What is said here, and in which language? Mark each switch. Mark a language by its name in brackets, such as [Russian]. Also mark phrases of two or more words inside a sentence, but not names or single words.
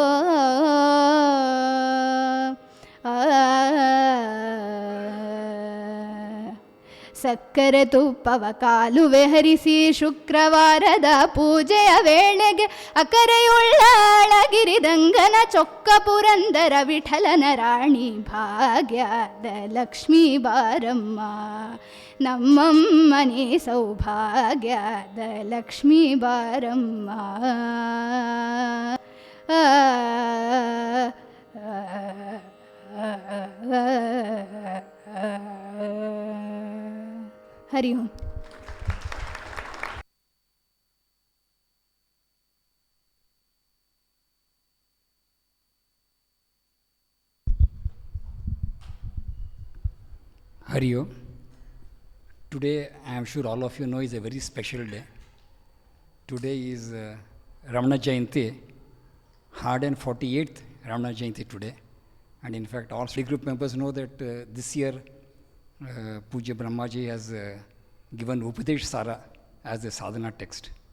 [Kannada] ಸಕ್ಕರೆ ತುಪ್ಪವ ಕಾಲುವೆ ಹರಿಸಿ ಶುಕ್ರವಾರದ ಪೂಜೆಯ ವೇಳೆಗೆ ಅಕರೆಯುಳ್ಳ ಅಳಗಿರಿದಂಗನ ಚೊಕ್ಕ ಪುರಂದರ ವಿಠಲನ ರಾಣಿ ಭಾಗ್ಯದ ಲಕ್ಷ್ಮೀ ಬಾರಮ್ಮ ನಮ್ಮಮ್ಮನೇ ಸೌಭಾಗ್ಯದ ಲಕ್ಷ್ಮೀ ಬಾರಮ್ಮ. [Sanskrit] हरि ओम. हरि ओम. [English] Today, I am sure all of you know, is a very special day. Today is Ramana Jayanti, 148th Ramana Jayanti today. And in fact, all study group members know that this year, Pujya Brahmaji has given Upadesh Sara as the sadhana text.